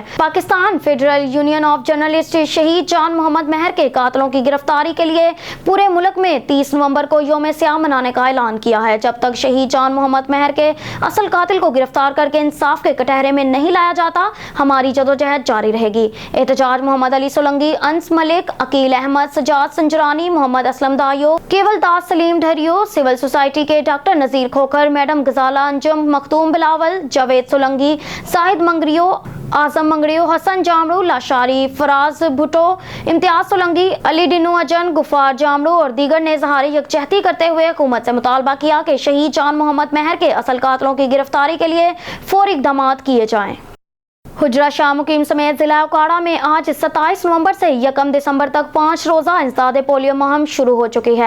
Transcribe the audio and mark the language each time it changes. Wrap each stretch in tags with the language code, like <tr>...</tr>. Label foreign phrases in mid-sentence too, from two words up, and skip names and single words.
<ur>پاکستان فیڈرل یونین آف جرنلسٹ شہید جان محمد مہر کے قاتلوں کی گرفتاری کے لیے پورے ملک میں 30 نومبر کو یوم سیام منانے کا اعلان کیا ہے. جب تک شہید جان محمد مہر کے اصل قاتل کو گرفتار کرکے انصاف کے کٹہرے میں نہیں لایا جاتا، ہماری جدوجہد جاری رہے گی. احتجاج محمد علی سولنگی، انس ملک، عقیل احمد، سجاد سنجرانی، محمد اسلم دایو, کیول داس سلیم ڈھریو,</ur> <en>civil society</en> <ur>کے ڈاکٹر نذیر کھوکھر، میڈم غزالہ انجم, مختوم بلاول، جاوید سولنگی، ساحد منگریو، اعظم منگڑیو، حسن جامڑو، لاشاری، فراز بھٹو، امتیاز سولنگی، علی ڈنو اجن، غفار جامڑو اور دیگر نے ظہاری یکجہتی کرتے ہوئے حکومت سے مطالبہ کیا کہ شہید جان محمد مہر کے اصل قاتلوں کی گرفتاری کے لیے فوری اقدام کیے جائیں. حجرہ شاہ مقیم سمیت ضلع اوکاڑہ میں آج 27 نومبر سے 1 دسمبر تک 5 روزہ انسداد پولیو مہم شروع ہو چکی ہے.</ur>